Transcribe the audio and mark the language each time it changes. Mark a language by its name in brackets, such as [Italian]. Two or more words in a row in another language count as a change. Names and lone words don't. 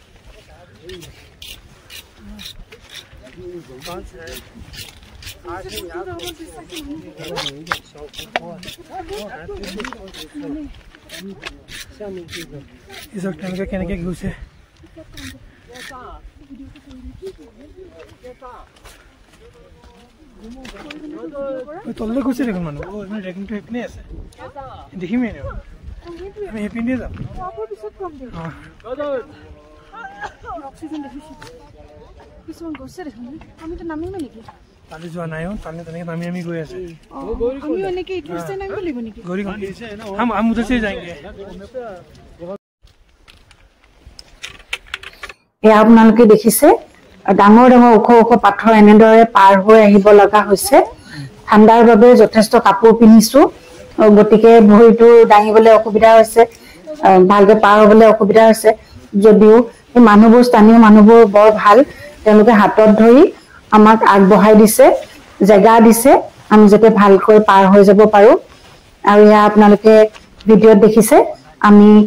[Assamese] ইছক তেওঁলোকে কেনেকৈ গৈছে তললৈ গৈছে দেখোন মানুহ ট্ৰেকিংটো সেইপিনে আছে দেখিমেই আমি সেইপিনে যাম কিছুমান গৈছে দেখোন আমিতো নামিমে নেকি তালৈ যোৱা নাই তেনেকৈ নামি গৈ আছে আমিও এনেকৈ ইটো ৰাস্তাই নামিব লাগিব নেকি [Hindi] गौरी हम उधर से जाएंगे [Assamese] এয়া আপোনালোকে দেখিছে ডাঙৰ ওখ পাথৰ এনেদৰে পাৰ হৈ আহিব লগা হৈছে ঠাণ্ডাৰ বাবে যথেষ্ট কাপোৰ পিন্ধিছো গতিকে ভৰিটো দাঙিবলৈ অসুবিধা হৈছে ভালকৈ পাৰ হ'বলৈ অসুবিধা হৈছে যদিও এই মানুহবোৰ স্থানীয় মানুহবোৰ বৰ ভাল তেওঁলোকে হাতত ধৰি আমাক আগবঢ়াই দিছে জেগা দিছে আমি যাতে ভালকৈ পাৰ হৈ যাব পাৰো আৰু এয়া আপোনালোকে ভিডিঅ'ত দেখিছে আমি